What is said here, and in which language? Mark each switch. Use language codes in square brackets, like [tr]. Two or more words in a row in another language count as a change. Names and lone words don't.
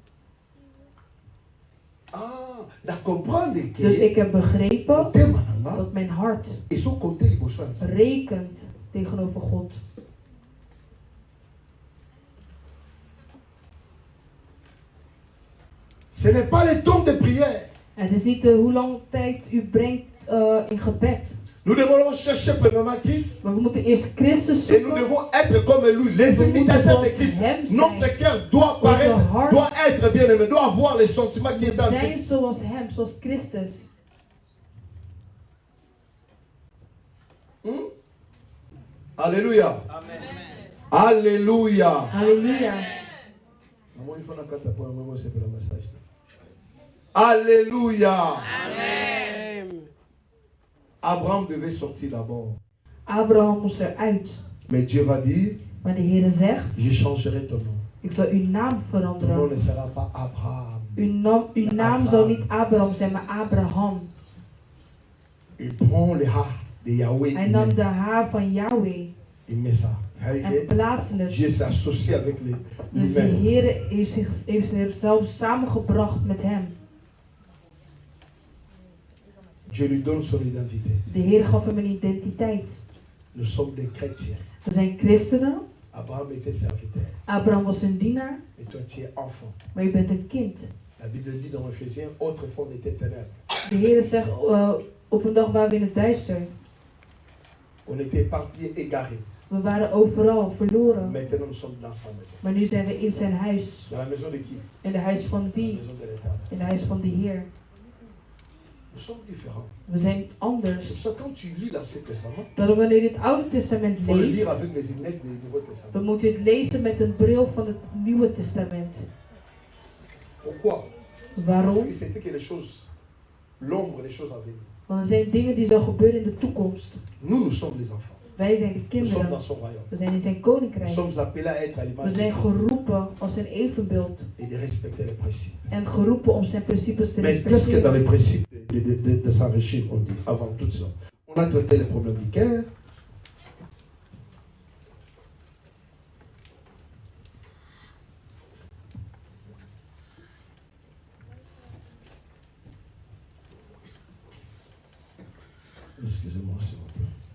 [nl] Dus ik heb begrepen dat mijn hart rekent tegenover God. [fr] Ce n'est pas le temps de prière. [nl] Het is niet hoe lang tijd u brengt in gebed. [fr] Nous devons chercher premièrement Christ. [nl] Maar we moeten eerst Christus [fr] Et nous [nl] zoeken. [fr] devons être comme lui, les imitateurs de Christ. Notre cœur doit paraître, doit être bien aimé, doit avoir les sentiments qui sont en [nl] Zijn [fr] Christ. [nl] zoals hem, zoals Christus. [fr] Alléluia. Amen. Alléluia. [nl] Halleluja. [fr] Alléluia. Amen. Abraham devait sortir d'abord. [nl] Abraham moest eruit. [fr] Mais Dieu va dire, [nl] Maar de Heer zegt, [fr] je changerai ton nom. [nl] ik zal uw naam [fr] Ton nom [nl] veranderen. [fr] ne sera pas Abraham. [nl] Uw naam zal niet Abraham zijn, maar Abraham. [fr] Il prend le ha de Yahweh. [nl] Hij nam de H van Yahweh [fr] Il met ça. [nl] en plaatste [fr] Dieu [nl] het. [fr] s'est associé avec [nl] Dus de [fr] l'humain. [nl] Heer heeft zichzelf samengebracht met hem. [fr] Dieu lui donne son identité. [nl] De Heer gaf hem een identiteit. [fr] Nous sommes des chrétiens. [nl] We zijn christenen. [fr] Abraham était serviteur. [nl] Abraham was een dienaar, [fr] Et toi, tu es enfant. [nl] maar je bent een kind. [fr] La Bible dit dans Ephésiens, autrefois on était ténèbres. [nl] De Heer zegt, op een dag waren we in het duister. [fr] On était éparpillés, égarés. [nl] We waren overal verloren. [fr] Maintenant nous sommes dans sa maison. [nl] Maar nu zijn we in zijn huis. [fr] Dans la maison de qui? [nl] In de huis van [fr] La [nl] wie? [fr] maison de l'Éternel. [nl] In de huis van de Heer. [fr] Nous sommes différents. [nl] We zijn [fr] C'est pour [nl] anders. [fr] ça que quand tu lis l'Ancien Testament, [nl] Dat wanneer je het Oude Testament [fr] il faut le [nl] leest, [fr] lire avec les lunettes du Nouveau Testament. [nl] dan moet je het lezen met een bril van het Nieuwe Testament. [fr] Pourquoi? Parce [nl] Waarom? [fr] que c'était quelque chose l'ombre des choses à venir. [nl] Want er zijn dingen die zullen gebeuren in de toekomst. [fr] Nous sommes les enfants. [nl] Wij zijn de [fr] Nous sommes [nl] kinderen. [fr] dans son royaume. [nl] We zijn in zijn [fr] Nous [nl] koninkrijk. [fr] sommes appelés à être à [nl] We [fr] l'image de [nl] zijn [fr] Christ [nl] geroepen als zijn evenbeeld. [fr] et de respecter les principes. [nl] En geroepen om zijn principes te [fr] Mais qu'est-ce que dans les [nl] respecteren. [fr] principes de s'enrichir, on dit, avant tout ça? On a traité les problèmes du cœur. Excusez-moi, s'il vous plaît.